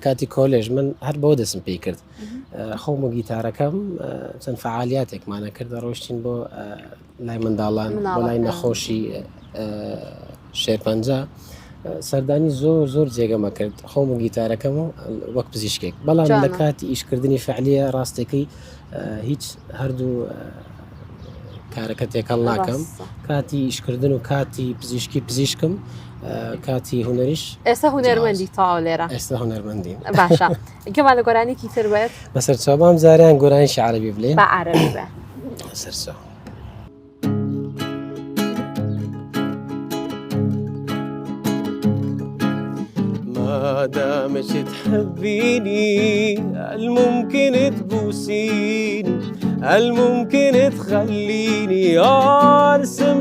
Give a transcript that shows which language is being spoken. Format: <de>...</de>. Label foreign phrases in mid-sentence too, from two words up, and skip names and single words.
<ckb>کاتی کۆلێژ من هەر بەوە دەستم پێی کرد خۆم و گیتارەکەم چەند فعالیاتێکمانە کرد ڕۆشتین بۆ لای منداڵان بۆ لای نەخۆشی شێرپەنجە سەردانی زۆر جێگەمە کرد خۆم و گیتارەکەم و وەک پزیشکێک بەڵام لە کاتی ئیشکردنی فعلیە ڕاستەکەی هیچ هەردوو کارەکە تێکەڵ ناکەم کاتی ئیشکردن و کاتی پزیشکی پزیشکم کاتی هونەریش ئێستا هونەرمەندی تاوا لێرە ئێستا هونەرمەندین باشە گەمان لە گۆرانێکی تر بێت بەسەر چاوام زاریان گۆرانیشی عەرەبی بڵێن بە عەرەبی بێ سەرچاو</ckb> <ar>ما دامك تحبيني الممكن تبوسيني الممكن تخليني ارسم</ar>